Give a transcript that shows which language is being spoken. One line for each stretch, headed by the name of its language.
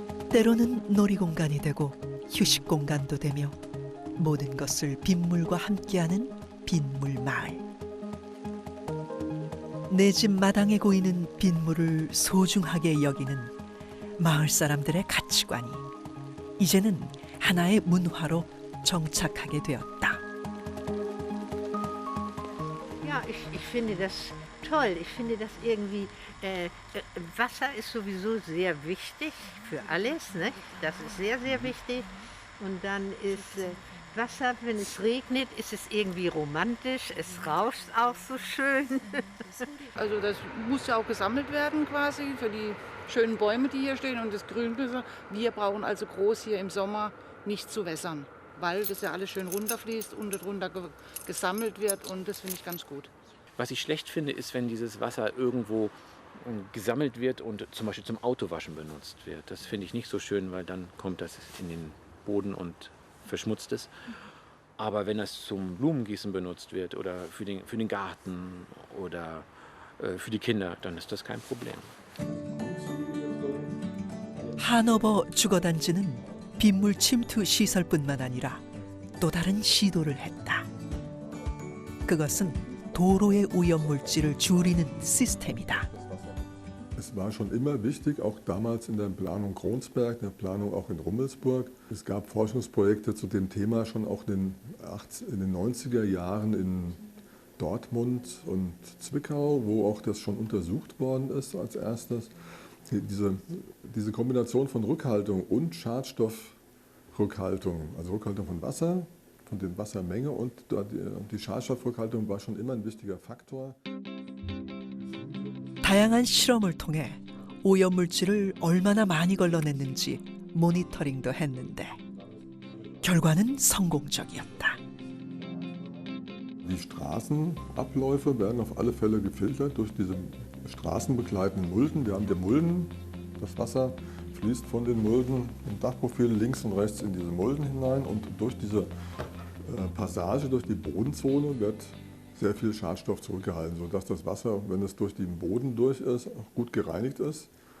Korean: 때로는 놀이공간이 되고 휴식 공간도 되며 모든 것을 빗물과 함께하는 빗물 마을. 내 집 마당에 고이는 빗물을 소중하게 여기는 마을 사람들의 가치관이 이제는 하나의 문화로 정착하게 되었다.
German: Ja, ich finde das toll. Ich finde das irgendwie, Wasser ist sowieso sehr wichtig für alles, ne? Das ist sehr, sehr wichtig. Und dann ist Wasser, wenn es regnet, ist es irgendwie romantisch. Es rauscht auch so schön. Also das muss ja auch gesammelt werden quasi für die schönen Bäume, die hier stehen und das Grünwasser. Wir brauchen also groß hier im Sommer nicht zu wässern, weil das ja alles schön runterfließt und darunter gesammelt wird und das finde ich ganz gut. Was ich schlecht finde, ist, wenn dieses Wasser irgendwo gesammelt wird und zum Beispiel zum Autowaschen benutzt wird. Das finde ich nicht so schön, weil dann kommt das in den Boden und verschmutzt es. Aber wenn das zum Blumengießen benutzt wird oder für den Garten oder für die Kinder, dann ist das kein Problem.
Korean: 하노버 주거단지는 빗물 침투 시설뿐만 아니라 또 다른 시도를 했다. 그것은 도로의 오염물질을 줄이는 시스템이다.
German: Es war schon immer wichtig, auch damals in der Planung Kronsberg, in der Planung auch in Rummelsburg. Es gab Forschungsprojekte zu dem Thema schon auch in den 90er Jahren in Dortmund und Zwickau, wo auch das schon untersucht worden ist als erstes. Diese Kombination von Rückhaltung und Schadstoffrückhaltung, also Rückhaltung von Wasser, von der Wassermenge und die Schadstoffrückhaltung war schon immer ein wichtiger Faktor.
Korean: 다양한 실험을 통해 오염물질을 얼마나 많이 걸러냈는지 모니터링도 했는데 결과는 성공적이었다.
German: Die Straßenabläufe werden auf alle Fälle gefiltert durch diese straßenbegleitenden Mulden. Wir haben die Mulden, das Wasser fließt von den Mulden im Dachprofil links und rechts in diese Mulden hinein und durch diese Passage, durch die Bodenzone wird sehr viel Schadstoff zurückgehalten, sodass das Wasser, wenn es durch den Boden durch ist, auch gut gereinigt ist.